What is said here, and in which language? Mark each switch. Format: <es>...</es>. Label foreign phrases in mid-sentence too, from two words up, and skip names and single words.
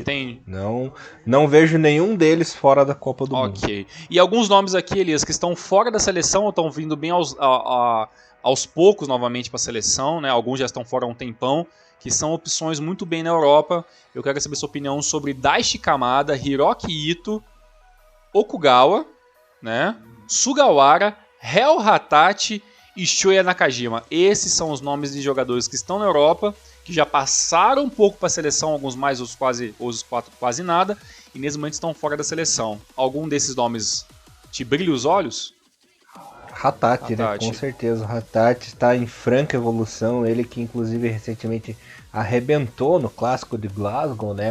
<pt>Entendi. Não vejo nenhum deles fora da Copa do Mundo. Ok. E alguns nomes aqui, Elias, que estão fora da seleção ou estão vindo bem aos poucos novamente para a seleção, né? Alguns já estão fora há um tempão, que são opções muito bem na Europa. Eu quero saber sua opinião sobre Daichi Kamada, Hiroki Ito, Okugawa, né? Sugawara, Hel Hatachi e Shoya Nakajima. Esses são os nomes de jogadores que estão na Europa, que já passaram um pouco para a seleção, alguns mais, outros 4 quase nada, e nesse momento estão fora da seleção. Algum desses nomes te brilha os olhos? Hatachi, né? Com certeza. O Hatachi está em franca evolução. Ele que inclusive recentemente arrebentou no Clássico de Glasgow, né?</pt>